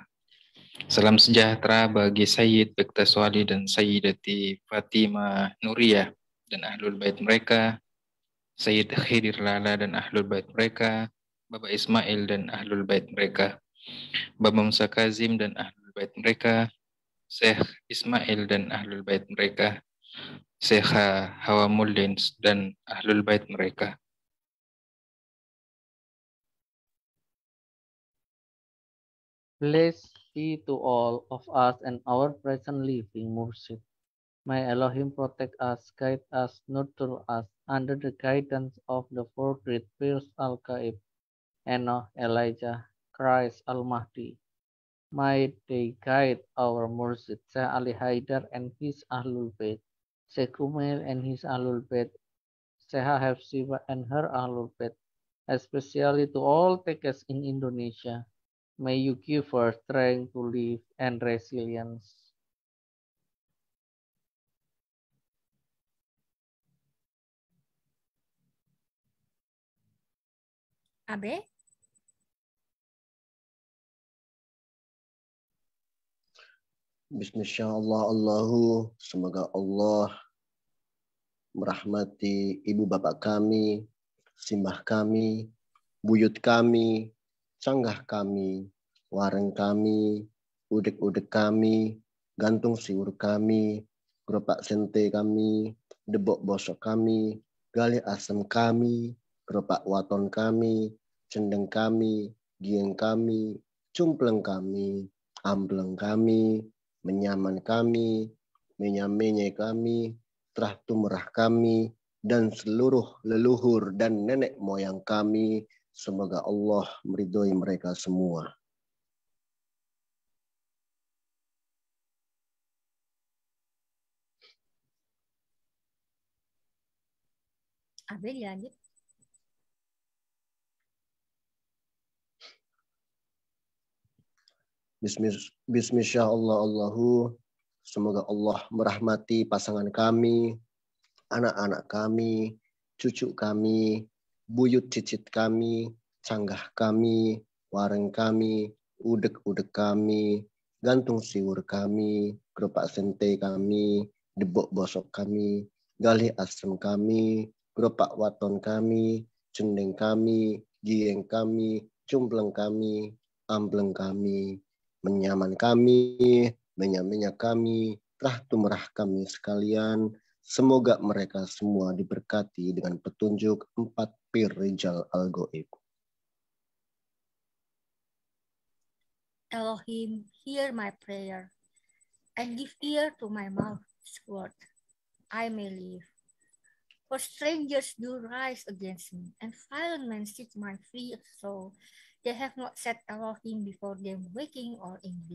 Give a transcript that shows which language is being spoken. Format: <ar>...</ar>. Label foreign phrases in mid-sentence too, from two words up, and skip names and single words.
<id>Salam sejahtera bagi Sayyid Bektaswali dan Sayyidati Fatimah Nuriyah dan Ahlul Bait mereka, Sayyid Khidir Lala dan Ahlul Bait mereka, Baba Ismail dan Ahlul Bait mereka, Baba Musa Kazim dan Ahlul Bait mereka, Syekh Ismail dan Ahlul Bait mereka, Syekh Hawa Mullin dan Ahlul Bait mereka.</id> <en>Blessed be to all of us and our present living Mursyid. May Elohim protect us, guide us, nurture us under the guidance of the four great peers Al-Qaib, Enoch, Elijah, Christ Al-Mahdi. May they guide our Mursyid, Syekh Ali Haidar and his</en> <ar>Ahlul Bayt,</ar> <en>Syekh Kumail and his</en> <ar>Ahlul Bayt,</ar> <en>Syekha Hafsiba and her</en> <ar>Ahlul Bayt,</ar> <en>especially to all takers in Indonesia. May you give her strength to live and resilience.</en> <id>Abe?</id> <ar>Bismillahirrahmanirrahim.</ar> <id>Semoga Allah merahmati ibu bapak kami, simbah kami, buyut kami, canggah kami, wareng kami, udek-udek kami, gantung siur kami, geropak sente kami, debok bosok kami, galih asem kami, geropak waton kami, cendeng kami, gieng kami, cumpleng kami, ambleng kami, menyaman kami, menyamenye kami, terah tumrah kami, dan seluruh leluhur dan nenek moyang kami. Semoga Allah meridhoi mereka semua. Abe dilanjut.</id> <ar>Bismillahirrahmanirrahim.</ar> <id>Semoga Allah merahmati pasangan kami, anak-anak kami, cucu kami, buyut cicit kami, canggah kami, wareng kami, udek-udek kami, gantung siur kami, geropak sente kami, debok bosok kami, galih asem kami, geropak waton kami, cendeng kami, gieng kami, cumpleng kami, ambleng kami, menyaman kami, menyamenya kami, terah tumrah kami sekalian. Semoga mereka semua diberkati dengan petunjuk 4 pir</id> <ar>rijal al-ghaib.</ar> <en>Elohim, hear my prayer and give ear to my mouth's word. I may live. For strangers do rise against me, and violent men seek my free soul. They have not set Elohim before them, waking or in dream.</en>